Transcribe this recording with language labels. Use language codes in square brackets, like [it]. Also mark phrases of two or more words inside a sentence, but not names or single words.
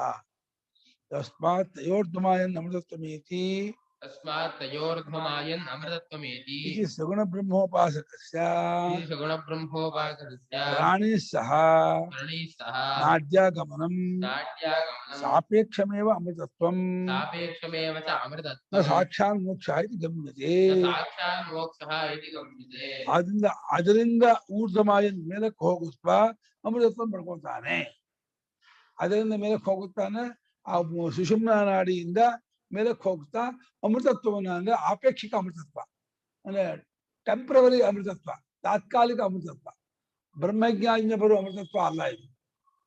[sa] ತಸ್ಮಾತ್ ತಯೋರ್ಧಮಾಯನ್ ಅಮೃತತ್ವಮೇತಿ ಇತಿ ಸಗುಣ ಬ್ರಹ್ಮೋಪಾಸಕಸ್ಯ ಪ್ರಾಣಿ ಸಹ ನಾಡ್ಯಾಗಮನಂ ಸಾಪೇಕ್ಷಮೇವ ಅಮೃತತ್ವಂ ನ ಸಾಕ್ಷಾತ್ ಮೋಕ್ಷ ಇತಿ ಗಮ್ಯತೆ. [kn] ಅದರಿಂದ ಊರ್ಧ್ವಮಾಯನ್ ಮೇಲಕ್ಕೆ ಹೋಗುತ್ತಾ ಅಮೃತತ್ವ ಪಡ್ಕೊಳ್ತಾನೆ. ಅದರಿಂದ ಮೇಲಕ್ಕೆ ಹೋಗುತ್ತಾನೆ, ಆ ಸುಷುಮ್ನ ನಾಡಿಯಿಂದ ಮೇಲಕ್ಕೆ ಹೋಗ್ತಾ ಅಮೃತತ್ವವನ್ನು, ಅಂದ್ರೆ ಆಪೇಕ್ಷಿಕ ಅಮೃತತ್ವ, ಅಂದ್ರೆ ಟೆಂಪ್ರವರಿ ಅಮೃತತ್ವ, ತಾತ್ಕಾಲಿಕ ಅಮೃತತ್ವ, ಬ್ರಹ್ಮಜ್ಞಾನಿಂದ ಬರುವ ಅಮೃತತ್ವ ಅಲ್ಲ ಇದು.